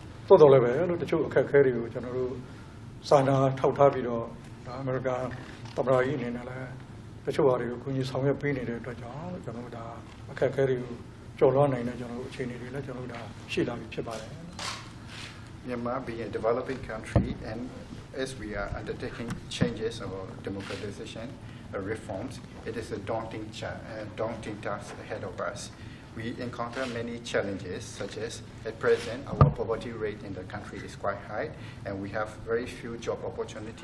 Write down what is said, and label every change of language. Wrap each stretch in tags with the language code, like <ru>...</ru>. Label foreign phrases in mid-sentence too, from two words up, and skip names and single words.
<my>多တော်လည်းပဲလို့တချို့အခက်အခဲတွေကိုကျွန်တော်တို့စာနာထောက်ထားပြီးတော့ဒါအမေရိကန်သမ္မတကြီးအနေနဲ့လည်းတချို့ဟာတွေကိုကူညီဆောင်ရွက်ပေးနေတဲ့အတွက်ကြောင့်ကျွန်တော်တို့ဒါအခက်အခဲတွေကိုကျော်လွှားနိုင်တဲ့ကျွန်တော်တို့အခြေအနေတွေလည်းကျွန်တော်တို့ဒါရှိလာပြီဖြစ်ပါတယ်</my> <en>Myanmar being a developing country, and as we are undertaking changes or democratization reforms, it is a daunting task ahead of us. We encounter many challenges, such as at present our poverty rate in the country is quite high, and we have very few job opportunity.</en>